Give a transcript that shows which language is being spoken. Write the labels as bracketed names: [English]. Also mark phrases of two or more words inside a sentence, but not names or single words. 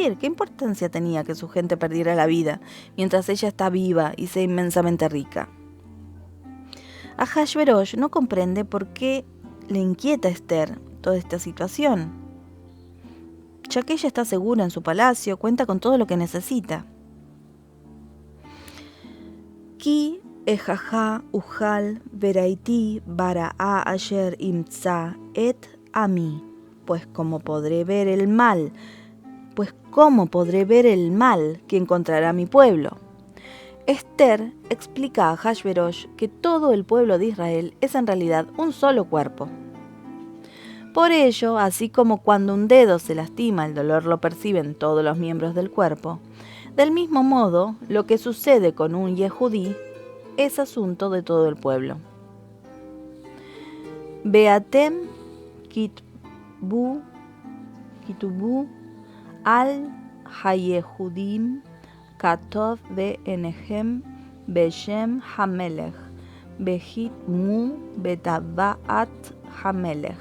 [Spanish] ¿Qué importancia tenía que su gente perdiera la vida mientras ella está viva y sea inmensamente rica? Ahasverosh no comprende por qué le inquieta a Esther toda esta situación, ya que ella está segura en su palacio, cuenta con todo lo que necesita. [Hebrew] כי איככה אוכל וראיתי ברעה אשר ימצא את עמי, [Spanish] pues cómo podré ver el mal que encontrará mi pueblo. Esther explica a Ahasverosh que todo el pueblo de Israel es en realidad un solo cuerpo. Por ello, así como cuando un dedo se lastima, el dolor lo perciben todos los miembros del cuerpo, del mismo modo, lo que sucede con un Yehudí es asunto de todo el pueblo. [Hebrew] ואתם כתבו על היהודים כטוב בעיניכם בשם המלך וחתמו בטבעת המלך.